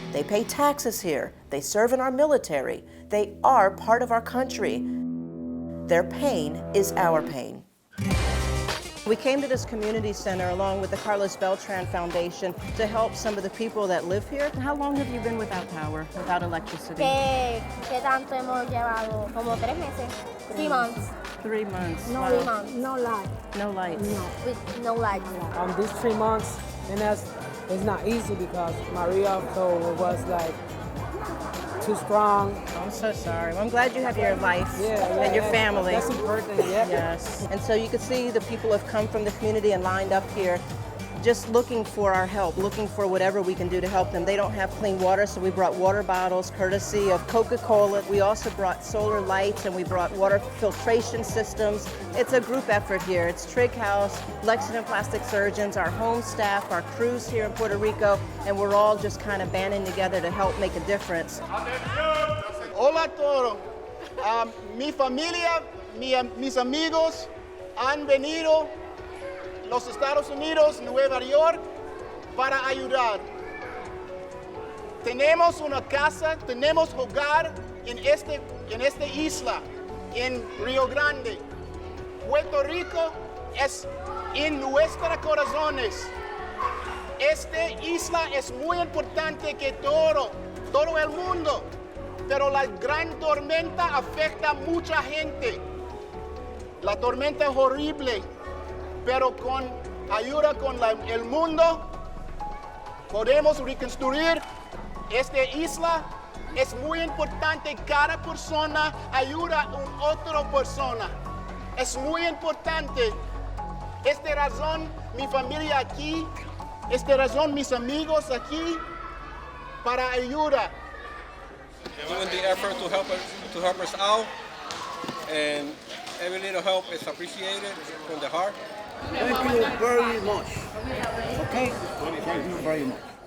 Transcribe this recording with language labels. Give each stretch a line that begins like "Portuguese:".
English: They pay taxes here. They serve in our military. They are part of our country. Their pain is our pain. We came to this community center along with the Carlos Beltran Foundation to help some of the people that live here. How long have you been without power, without electricity?
Spanish: ¿Qué tanto hemos llevado? Como 3 meses.
English: 3 months. 3 months. No, Wow. 3 months. No light. No lights. No. With no light. These 3 months, and it's not easy because Maria though was like too strong. I'm so sorry. Well, I'm glad you have your life and your family. That's important. Yeah. Yes. And so you can see the people have come from the community and lined up here just looking for our help, looking for whatever we can do to help them. They don't have clean water, so we brought water bottles courtesy of Coca-Cola. We also brought solar lights and we brought water filtration systems. It's a group effort here. It's Trig House, Lexington Plastic Surgeons, our home staff, our crews here in Puerto Rico, and we're all just kind of banding together to help make a difference.
Spanish: Hola a todos. Mi familia, mis amigos han venido los Estados Unidos, Nueva York, para ayudar. Tenemos una casa, tenemos hogar en esta isla, en Río Grande. Puerto Rico es en nuestros corazones. Esta isla es muy importante que todo el mundo, pero la gran tormenta afecta a mucha gente. La tormenta es horrible, pero con ayuda con el mundo podemos reconstruir esta isla. Es muy importante que cada persona ayuda a otra persona. Es muy importante. Esta razón mi familia aquí, esta razón mis amigos aquí para ayuda.
English: Doing the effort to help us out, and every little help is appreciated from the heart. Thank you very much. Okay? Thank you very much.